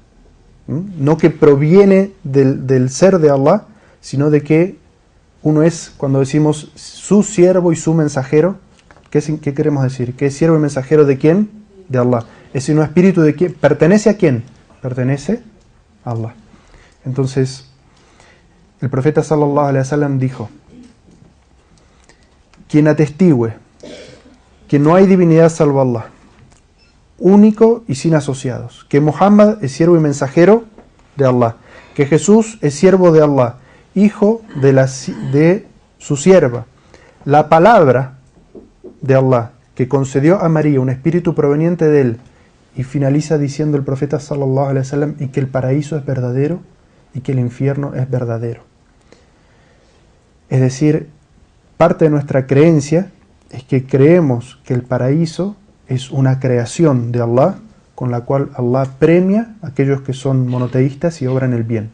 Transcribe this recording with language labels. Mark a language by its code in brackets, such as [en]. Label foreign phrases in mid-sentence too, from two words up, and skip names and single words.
[es] No que proviene del ser de Allah, sino de que uno es, cuando decimos su siervo y su mensajero, ¿qué queremos decir? ¿Que es siervo y mensajero de quién? De Allah. Es decir, un espíritu de quién. ¿Pertenece a quién? Pertenece a Allah. Entonces, el profeta [ar] صلى الله عليه وسلم [es] dijo: quien atestigüe que no hay divinidad salvo Allah, único y sin asociados, que Muhammad es siervo y mensajero de Allah, que Jesús es siervo de Allah, hijo de su sierva, la palabra de Allah que concedió a María un espíritu proveniente de él, y finaliza diciendo el profeta [ar] صلى الله عليه وسلم, [es] y que el paraíso es verdadero y que el infierno es verdadero. Es decir, parte de nuestra creencia es que creemos que el paraíso es una creación de Allah, con la cual Allah premia a aquellos que son monoteístas y obran el bien.